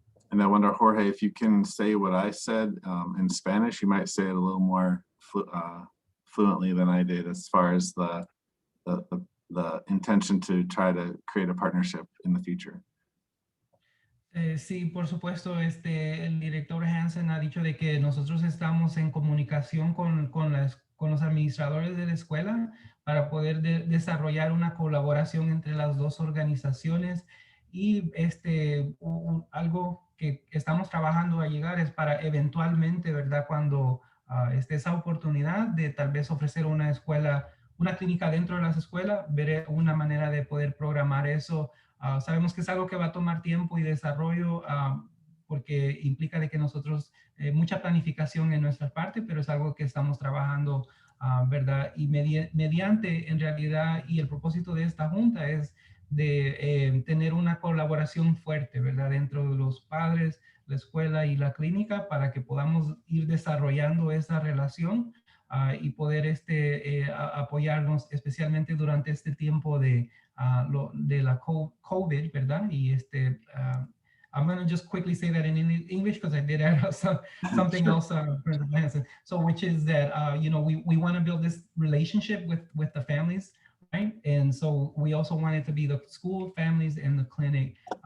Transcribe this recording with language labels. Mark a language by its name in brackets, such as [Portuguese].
[English] And I wonder, Jorge, if you can say what I said in Spanish, you might say it a little more fluently than I did, as far as the intention to try to create a partnership in the future. [Spanish] Sí, por supuesto, el director Hanson ha dicho de que nosotros estamos en comunicación con los administradores de la escuela para poder desarrollar una colaboración entre las dos organizaciones, y algo que estamos trabajando a llegar es para eventualmente, ¿verdad? Cuando esté esa oportunidad de tal vez ofrecer una clínica dentro de las escuelas, ver una manera de poder programar eso Sabemos que es algo que va a tomar tiempo y desarrollo porque implica de que nosotros, mucha planificación en nuestra parte, pero es algo que estamos trabajando, ¿verdad? Y mediante, en realidad, y el propósito de esta junta es de tener una colaboración fuerte, ¿verdad? Dentro de los padres, la escuela y la clínica para que podamos ir desarrollando esa relación y poder apoyarnos, especialmente durante este tiempo de la COVID, ¿verdad? [English] Y I'm going to just quickly say that in English because I did add something Sure. else, President Hanson. So, which is that, you know, we want to build this relationship with the families, right? And so we also want it to be the school, families, and the clinic.